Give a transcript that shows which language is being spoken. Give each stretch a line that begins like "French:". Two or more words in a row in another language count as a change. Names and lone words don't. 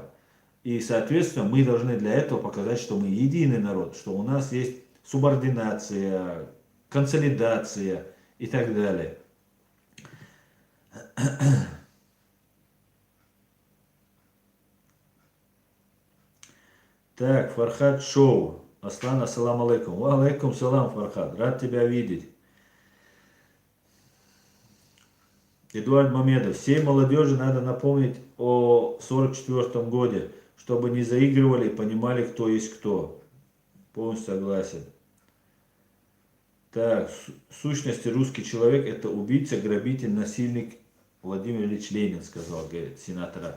Russian: И, соответственно, мы должны для этого показать, что мы единый народ, что у нас есть субординация, консолидация и так далее. Так, Фархад Шоу.
Arabic: Аслан, السلام عليكم. وعليكم السلام,
Russian: Фархад. Рад тебя видеть. Эдуард Мамедов. Всей молодежи надо напомнить о 44-м годе, чтобы не заигрывали и понимали, кто есть кто. Полностью согласен. Так, в сущности, русский человек это убийца, грабитель, насильник Владимир Ильич Ленин, сказал, говорит, сенатора.